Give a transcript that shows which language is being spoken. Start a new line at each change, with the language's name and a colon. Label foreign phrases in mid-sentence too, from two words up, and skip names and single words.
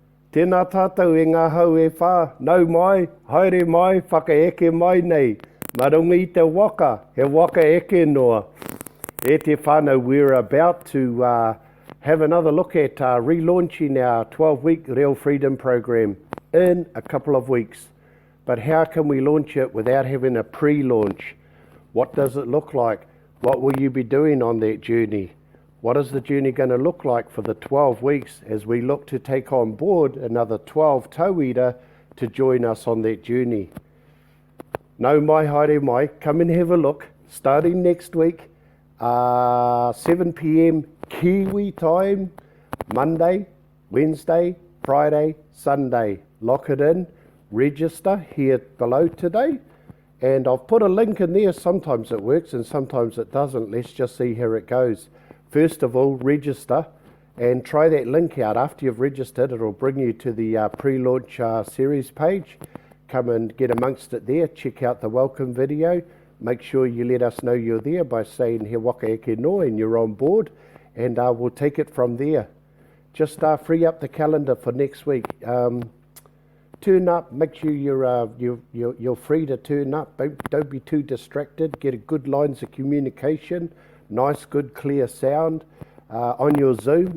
Māori: Tēnā tātou e ngā hau e whā, nau mai, haere mai, whakaeke mai nei. Marunga I te waka, he waka eke noa. E te whānau,
English: we're about to have another look at relaunching our 12-week Real Freedom program in a couple of weeks. But how can we launch it without having a pre-launch? What does it look like? What will you be doing on that journey? What is the journey going to look like for the 12 weeks as we look to take on board another 12 tauira to join us on that journey?
Māori: No mai, haere mai,
English: come and have a look. Starting next week, 7 p.m. Kiwi time, Monday, Wednesday, Friday, Sunday. Lock it in, register here below today. And I've put a link in there. Sometimes it works and sometimes it doesn't. Let's just see how it goes. First of all, register and try that link out. After you've registered, it'll bring you to the pre-launch series page. Come and get amongst it there. Check out the welcome video. Make sure you let us know you're there by saying
Māori: he waka eke noa
English: and you're on board, and we'll take it from there. Just free up the calendar for next week. Turn up, make sure you're free to turn up. Don't be too distracted. Get good lines of communication. Nice, good, clear sound on your Zoom.